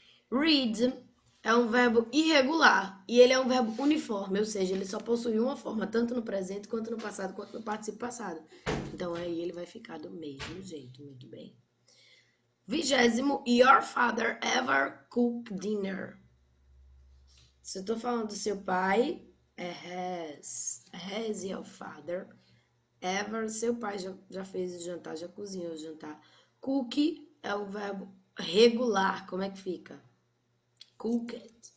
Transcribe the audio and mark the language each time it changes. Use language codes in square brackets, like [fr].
[pt] Read é um verbo irregular e ele é um verbo uniforme, ou seja, ele só possui uma forma, tanto no presente quanto no passado, quanto no participo passado. Então aí ele vai ficar do mesmo jeito, muito bem. [en] 20º, your father ever cook dinner? [pt] Se eu tô falando do seu pai, é has. [en] Has your father ever, [pt] seu pai já fez o jantar, já cozinhou o jantar. Cook é o verbo regular, como é que fica? Cooked.